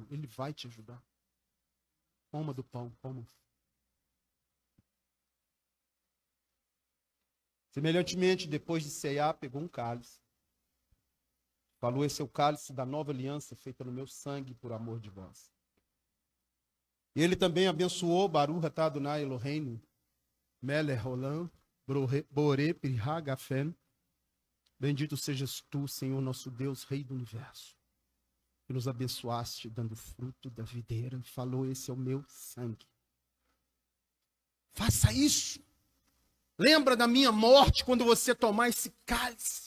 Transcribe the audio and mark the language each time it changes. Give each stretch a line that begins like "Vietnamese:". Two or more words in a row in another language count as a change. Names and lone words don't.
Portuguese: Ele vai te ajudar. Coma do pão, coma. Semelhantemente, depois de ceiar, pegou um cálice. Falou: esse é o cálice da nova aliança feita no meu sangue por amor de vós. E ele também abençoou:
Hebrew: ברוך אתה אדוני אלוהינו מלך העולם בורא פרי הגפן.
Portuguese: Bendito sejas tu, Senhor nosso Deus, Rei do Universo, que nos abençoaste dando fruto da videira. Falou: esse é o meu sangue. Faça isso. Lembra da minha morte quando você tomar esse cálice.